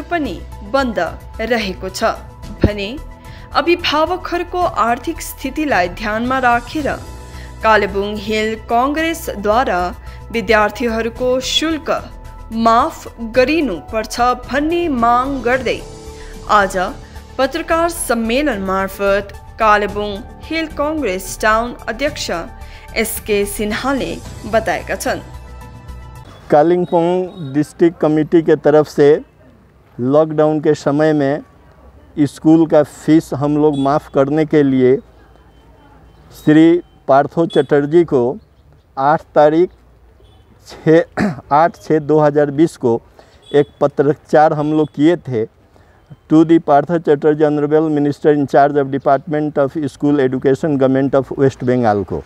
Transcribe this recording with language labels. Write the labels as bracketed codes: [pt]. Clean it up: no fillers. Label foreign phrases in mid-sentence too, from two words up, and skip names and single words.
[ne] पनि बन्द रहेको छ भने अभिभावकहरूको आर्थिक स्थितिलाई ध्यानमा राखेर कालेबुङ हिल कांग्रेसद्वारा विद्यार्थीहरूको शुल्क माफ गरिनुपर्छ भन्ने माग गर्दै आज पत्रकार सम्मेलन मार्फत कालेबुङ हिल कांग्रेस टाउन अध्यक्ष एसके सिन्हाले बताएका छन्। [hi] कालिम्पोङ डिस्ट्रिक्ट कमेटी के तरफ से लॉकडाउन के समय में स्कूल का फीस हम लोग माफ़ करने के लिए श्री पार्थो चटर्जी को 8/6/2020 को एक पत्राचार हम लोग किए थे [en] to the Partho Chatterjee honourable minister in charge of department of school education government of West Bengal [hi] को।